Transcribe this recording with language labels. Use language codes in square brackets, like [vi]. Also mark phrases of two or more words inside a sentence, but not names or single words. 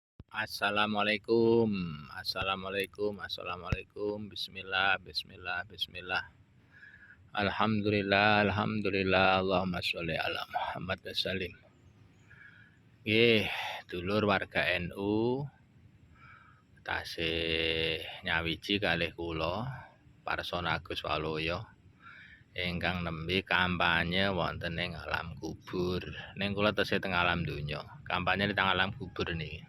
[ar] السلام عليكم، بسم الله، بسم الله، بسم الله. الحمد لله، الحمد لله، اللهم صل على محمد وسلم. [jv] Nggih, dulur warga NU tasih nyawiji kalih kula Parsona Agus Waloyo ingkang nembe kampanye wonten ing alam kubur. Ning kula tesih teng alam donya. Kampanye teng alam kubur niki.